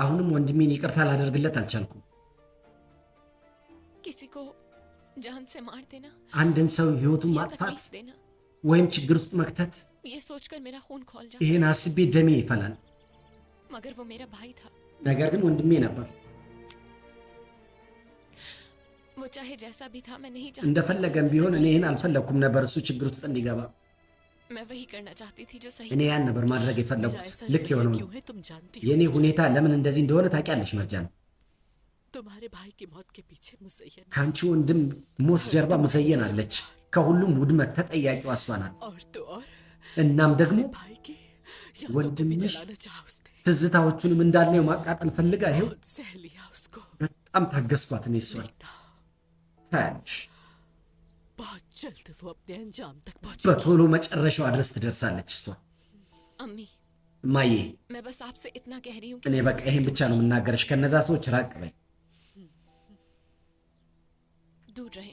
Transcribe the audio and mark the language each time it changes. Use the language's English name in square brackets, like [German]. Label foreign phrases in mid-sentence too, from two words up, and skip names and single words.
[Amharic] አሁንም ወንድሜን ይቅርታ ላደርግለት አልቻልኩም። [Hindi] किसी को जान से मार देना [Amharic] አንድን ሰው ህይወቱን [Hindi] या [Amharic] ማጥፋት [Hindi] तकलीफ देना, [Amharic] ወይም ችግር ውስጥ መክተት፣ [Hindi] ये सोचकर मेरा खून खौल जाता। [Amharic] ይህን አስቤ ደሜ ይፈላል። [Hindi] मगर वो मेरा भाई था। [Amharic] ነገር ግን ወንድሜ ነበር። [Hindi] वो चाहे जैसा भी था, मैं नहीं चाहती [Amharic] እንደፈለገም ቢሆን እኔ ይህን አልፈለግኩም ነበር እሱ ችግር ውስጥ እንዲገባ። [Hindi] मैं वही करना चाहती थी जो सही [Amharic] እኔ ያን ነበር ማድረግ [Hindi] मेरा [Amharic] የፈለጉት [Hindi] ऐसा [Amharic] ልክ [Hindi] लग [Amharic] የሆነው [Hindi] रहा [Amharic] ነው። [Hindi] क्यों है तुम जानती हो। [Amharic] የእኔ ሁኔታ ለምን እንደዚህ እንደሆነ ታውቂያለሽ መርጃን። [Hindi] तुम्हारे भाई की मौत के पीछे मुसय्यन [Amharic] ከአንቺ ወንድም ሞት ጀርባ ሙሰየን አለች። ከሁሉም ውድመት ተጠያቂዋ እሷ ናት። [Hindi] और तो और [Amharic] እናም ደግሞ [Hindi] अपने भाई की यादों को भी [Amharic] ወንድምሽ [Hindi] जलाना चाहा उसने। [Amharic] ትዝታዎቹንም እንዳልነው माቃጠል ፈልጋ ይሄው [Hindi] बहुत सह लिया उसको। [Amharic] በጣም ታገስኳት እኔ እሷን። [Hindi] लगता [Amharic] ታያለሽ [Hindi] बहुत जल्द वो अपने अंजाम तक पहुंची। [Amharic] በቶሎ መጨረሻዋ ድረስ ትደርሳለች እሷ። [Hindi] अम्मी, [Amharic] እማዬ [Hindi] मैं बस आपसे इतना कह रही हूँ [Amharic] እኔ [Hindi] कि [Amharic] በቃ ይሄን ብቻ ነው የምናገርሽ። ከነዛ ሰዎች ራቅ በይ፣ [Hindi] दूर रहे।